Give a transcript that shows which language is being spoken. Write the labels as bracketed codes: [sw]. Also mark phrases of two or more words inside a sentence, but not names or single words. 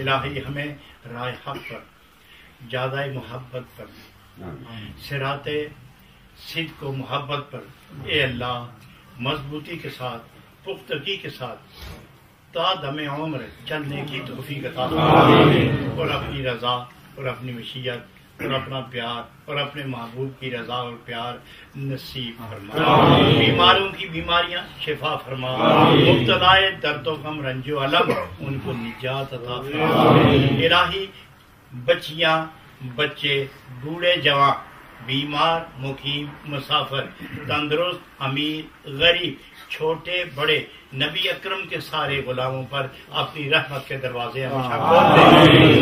[ur] الہی ہمیں راہ حق پر، زیادہ محبت پر، صراط صدق و محبت پر اے اللہ مضبوطی کے ساتھ، پختگی کے ساتھ تا دم عمر چلنے کی توفیق عطا فرمائے. اور اپنی رضا اور اپنی مشیت اور اپنا پیار اور اپنے محبوب کی رضا اور پیار نصیب فرما. بیماروں کی بیماریاں شفا فرما. مبتلائے درد و غم رنج و الم ان کو نجات عطا فرما. الہی بچیاں، بچے، بوڑھے، جوان، بیمار، مقیم، مسافر، تندرست، امیر، غریب، چھوٹے بڑے، نبی اکرم کے سارے غلاموں پر اپنی رحمت کے دروازے ہمیشہ کھول دے.